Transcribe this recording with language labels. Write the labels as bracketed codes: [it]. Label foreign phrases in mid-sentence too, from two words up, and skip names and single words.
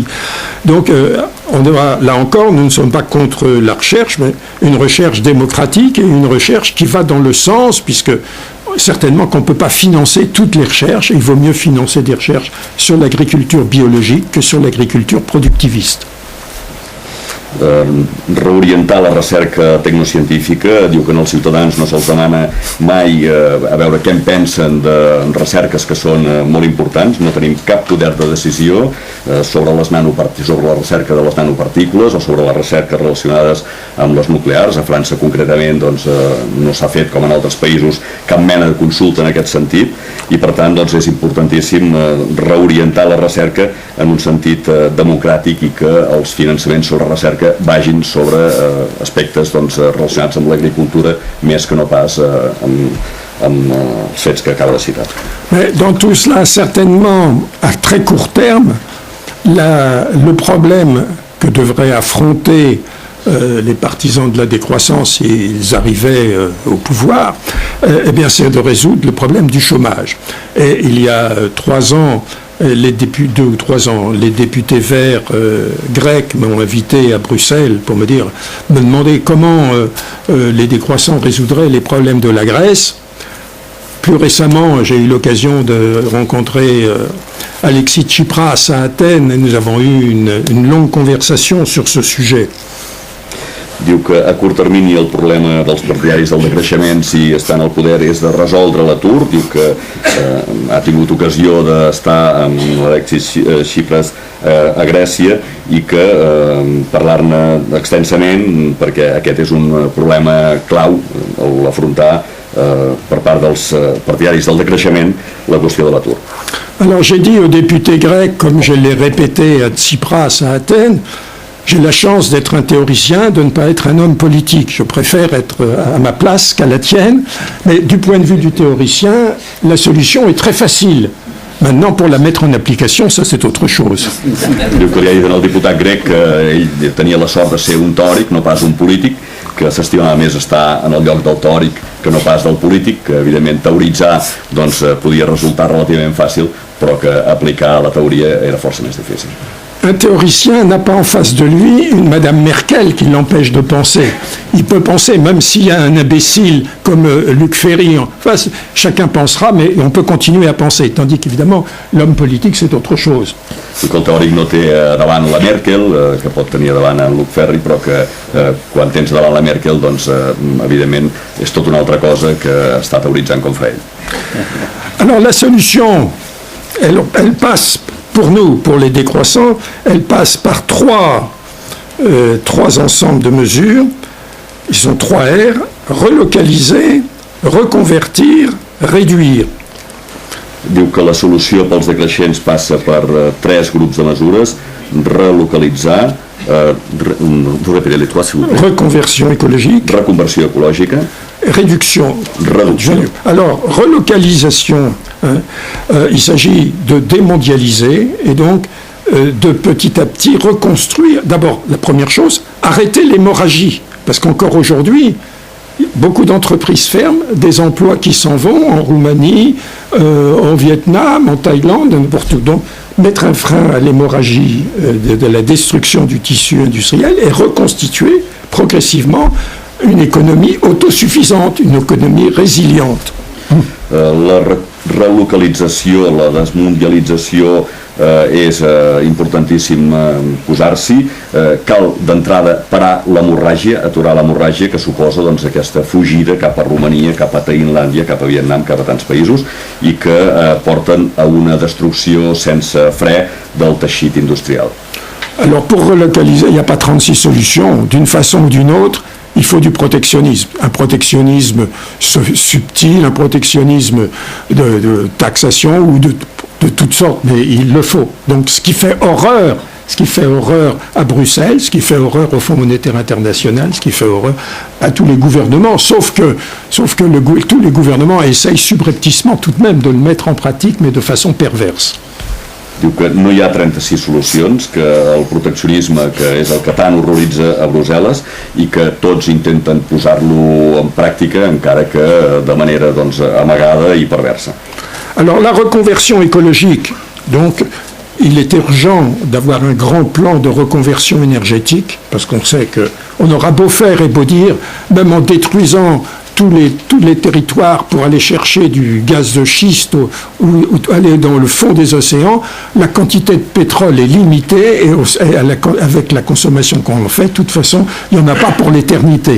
[fr] Donc, là encore, nous ne sommes pas contre la recherche, mais une recherche démocratique et une recherche qui va dans le sens, puisque certainement qu'on ne peut pas financer toutes les recherches. Il vaut mieux financer des recherches sur l'agriculture biologique que sur l'agriculture productiviste. [ca] Reorientar la recerca tecnocientífica, diu que als ciutadans no se'ls demana mai a veure què en pensen de recerques que són molt importants, no tenim cap poder de decisió sobre la recerca de les nanopartícules o sobre les recerques relacionades amb les nuclears. A França concretament no s'ha fet, com en altres països, cap mena de consulta en aquest sentit i per tant és importantíssim reorientar la recerca en un sentit democràtic i que els finançaments sobre recerca vagin sobre aspectes relacionats amb l'agricultura més que no pas amb els fets que acaba de citar. [fr] Mais dans tout cela, certainement, à très court terme, le problème que devraient affronter les partisans de la décroissance s'ils arrivaient au pouvoir, c'est de résoudre le problème du chômage. Et il y a 3 ans, 2 ou 3 ans, les députés verts grecs m'ont invité à Bruxelles pour me demander comment les décroissants résoudraient les problèmes de la Grèce. Plus récemment, j'ai eu l'occasion de rencontrer Alexis Tsipras à Athènes et nous avons eu une longue conversation sur ce sujet. [ca] Diu que a curt termini el problema dels partidaris del decreixement, si estan al poder, és de resoldre l'atur. Diu que ha tingut ocasió d'estar amb Alexis Tsipras a Grècia i que parlar-ne extensament, perquè aquest és un problema clau l'afrontar per part dels partidaris del decreixement, la qüestió de l'atur. [fr] Alors j'ai dit aux députés grecs, comme je l'ai répété à Tsipras à Athènes, j'ai la chance d'être un théoricien, de ne pas être un homme politique. Je préfère être à ma place qu'à la tienne. Mais du point de vue du théoricien, la solution est très facile. Maintenant, pour la mettre en application, ça c'est autre chose. [ca] Diu que li ha dit al diputat grec que ell tenia la sort de ser un tòric, no pas un polític, que s'estimava més estar en el lloc del tòric que no pas del polític, que evidentment teoritzar doncs, podia resultar relativament fàcil, però que aplicar la teoria era força més difícil. [fr] Un théoricien n'a pas en face de lui une Madame Merkel qui l'empêche de penser. Il peut penser, même s'il y a un imbécile comme Luc Ferry en face, chacun pensera, mais on peut continuer à penser. Tandis qu'évidemment, l'homme politique, c'est autre chose. [ca] Que el teòric no té davant la Merkel, que pot tenir davant en Luc Ferry, però que quan tens davant la Merkel, doncs, evidentment, és tot una altra cosa que està teoritzant com fa ell. [fr] Alors la solution, elle passe... Pour nous, pour les décroissants, elle passe par trois ensembles de mesures. Ils sont 3 R, relocaliser, reconvertir, réduire. [ca] Diu que la solució pels decreixents passa per 3 grups de mesures: relocalitzar, [fr] les 3, s'il vous plaît. Reconversion écologique. [ca] Reconversió ecològica. [fr] Réduction. Alors, relocalisation, il s'agit de démondialiser et donc de petit à petit reconstruire. D'abord, la première chose, arrêter l'hémorragie. Parce qu'encore aujourd'hui, beaucoup d'entreprises ferment, des emplois qui s'en vont en Roumanie, en Vietnam, en Thaïlande, n'importe où. Donc, mettre un frein à l'hémorragie de la destruction du tissu industriel et reconstituer progressivement une économie autosuffisante, une économie résiliente. [ca] La relocalització, la desmundialització és importantíssim posar-s'hi. Cal d'entrada parar l'hemorràgia, aturar l'hemorràgia que suposa doncs, aquesta fugida cap a Romania, cap a Tailàndia, cap a Vietnam, cap a tants països i que porten a una destrucció sense fre del teixit industrial. [fr] Alors pour relocaliser, il n'y a pas 36 solutions. D'une façon ou d'une autre, il faut du protectionnisme. Un protectionnisme subtil, un protectionnisme de taxation ou de toutes sortes, mais il le faut. Donc ce qui fait horreur à Bruxelles, ce qui fait horreur au Fonds monétaire international, ce qui fait horreur à tous les gouvernements, sauf que tous les gouvernements essayent subrepticement tout de même de le mettre en pratique, mais de façon perverse. [ca] Diu que no hi ha 36 solucions, que el proteccionisme, que és el que tant horroritza a Brussel·les, i que tots intenten posar-lo en pràctica, encara que de manera doncs, amagada i perversa. [fr] Alors la reconversion écologique, donc il est urgent d'avoir un grand plan de reconversion énergétique, parce qu'on sait qu'on aura beau faire et beau dire, même en détruisant tous les territoires pour aller chercher du gaz de schiste ou aller dans le fond des océans, la quantité de pétrole est limitée et avec la consommation qu'on en fait, de toute façon, il n'y en a pas pour l'éternité.